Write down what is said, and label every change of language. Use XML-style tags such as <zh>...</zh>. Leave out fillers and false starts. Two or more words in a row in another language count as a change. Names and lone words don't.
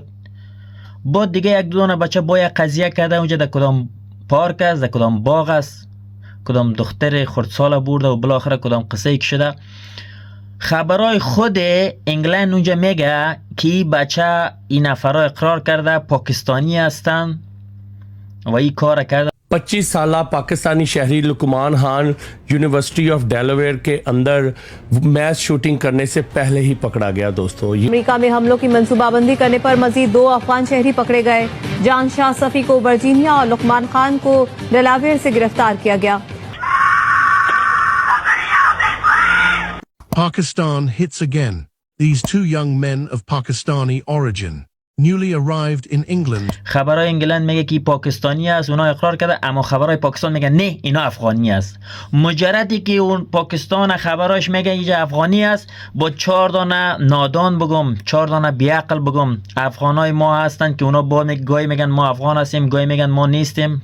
<fa>بعد دیگه یک دو دانه بچه با یک قضیه کرده اونجا در کدام پارک است، در کدام باغ است، کدام دختر خردسال برده و بالاخره کدام قصه ای شده. خبرای خود انگلند اونجا میگه که این بچه این نفرها اقرار کرده پاکستانی هستن و این کار کرده.</fa> <ur>۲۵ سالہ پاکستانی شہری لقمان خان یونیورسٹی آف ڈیلاویئر کے اندر</ur> <en>match shooting</en> <ur>کرنے سے پہلے ہی پکڑا گیا. दोस्तों, امریکہ میں حملوں کی منصوبہ بندی کرنے پر مزید 2 افغان شہری پکڑے گئے. جان شاہ صافی کو ورجینیا اور لقمان خان کو ڈیلاویئر سے گرفتار کیا گیا.</ur> <en>Pakistan hits again. These two young men of Pakistani origin, newly arrived in England.</en> <fa>خبرای انگلند میگه که پاکستانی است، اونا اقرار کرده، اما خبرای پاکستان میگه نه اینا افغانی است. مجردی که اون پاکستان خبراش میگه اینجا افغانی است، با 4 دانه نادان بگم، 4 دانه بیعقل بگم افغانای ما هستن که اونا با گاهی میگن ما افغان هستیم، گاهی میگن ما نیستیم.</fa>